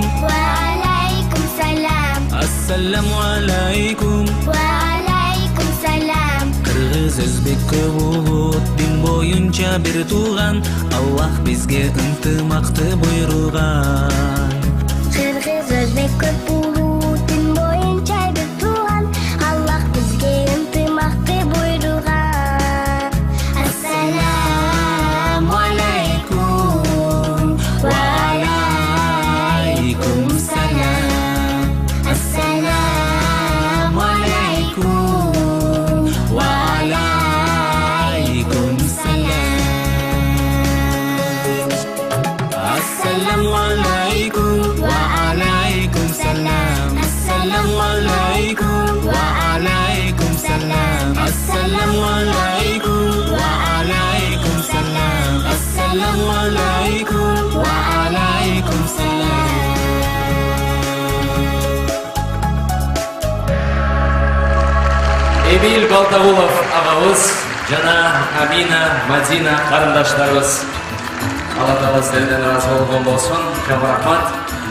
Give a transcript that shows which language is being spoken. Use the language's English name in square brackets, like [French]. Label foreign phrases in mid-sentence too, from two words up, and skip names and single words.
[Arabic] وعليكم السلام. السلام عليكم. وعليكم السلام. [Kyrgyz] Кыргыз өзбек көп улут дин боюнча бир тууган, Аллах бизге ынтымакты буйруган. Кыргыз өзбек көп улут дин боюнча бир тууган, Аллах бизге ынтымакты буйруган. [Arabic] السلام عليكم. عليكم السلام. السلام عليكم. وعليكم السلام. السلام عليكم. وعليكم السلام. السلام عليكم. وعليكم السلام. السلام عليكم. وعليكم السلام. السلام عليكم. وعليكم السلام. [Kyrgyz] Эмиль Балтагулов агабыз жана Амина Мадина карындаштарыбыз. Алла таала сиздерден ыраазы болгон болсун. Көп рахмат.